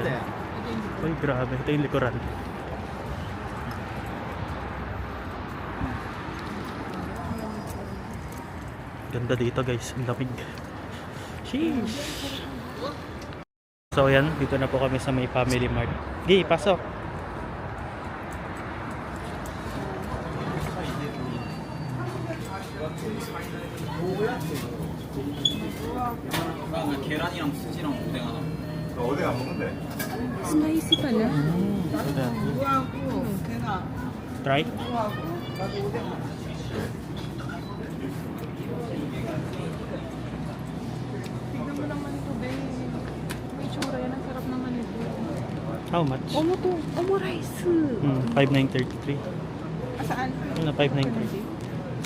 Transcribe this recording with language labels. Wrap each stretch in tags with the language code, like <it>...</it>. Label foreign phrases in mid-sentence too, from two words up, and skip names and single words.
<tl>Uy, grabe. Ito yung likuran. Ganda dito guys. Ang lamig. Sheesh. So yan, dito na po kami sa may Family Mart. Gi, pasok.</tl> <ko>계란이랑 스시랑 오뎅 하나. 어디 안 먹는데?</ko> <tl>Spicy pala. Try. Tignan mo naman ito, babe. May tsura yan. Ang sarap naman ito.</tl> <en>How much?</en> <tl>Omo to. Omo rice. 5,933. Saan? Ano, 5,933.</tl>